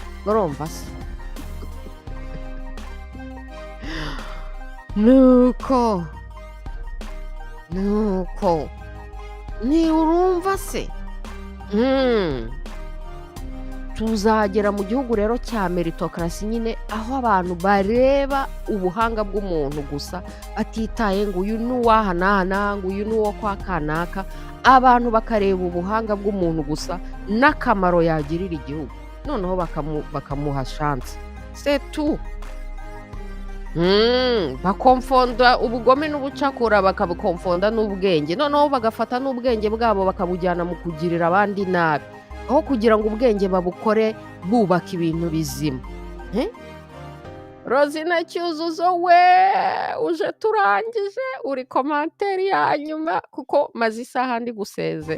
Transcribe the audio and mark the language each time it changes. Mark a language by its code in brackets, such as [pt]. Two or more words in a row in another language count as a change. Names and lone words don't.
[rw] Urumva se nuko ni urumva se tuzagera mu gihugu rero cya meritocracy nyine, aho abantu bareba ubuhanga bw'umuntu gusa batitaye ngo uyu ni uwaha ngo uyu ni uwo kwa kanaka. Abantu bakareba ubuhanga bw'umuntu gusa n'akamaro yagirira igihugu, noneho bakamuha chance. [fr] C'est tout. [rw] Bakomfonda ubugome n'ubucakura, bakabukomfonda n'ubwenge, noneho bagafata n'ubwenge bwabo bakabujyana mu kugirira abandi nabi, aho kugira ngo ubwenge babukore bubaka ibintu bizima. Rosina Cyuzuzo uje turangije uri komanteri ya nyuma kuko maze isaha ndi gusezera.